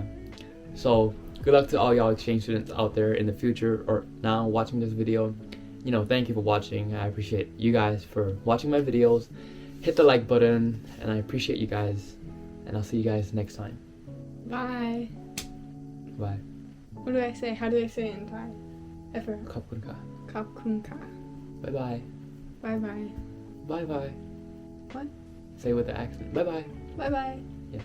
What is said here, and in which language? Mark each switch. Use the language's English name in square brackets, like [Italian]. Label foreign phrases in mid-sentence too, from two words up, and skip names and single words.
[English] So good luck to all y'all exchange students out there in the future or now watching this video. Thank you for watching. I appreciate you guys for watching my videos. Hit the like button, and I appreciate you guys. And I'll see you guys next time. Bye. Bye. What do I say? How do I say it in Thai? I forgot. [Thai] ขอบคุณค่ะ Kapkunka. [English] Bye bye. Bye bye. Bye bye. What? Say with the accent. Bye bye. Bye bye.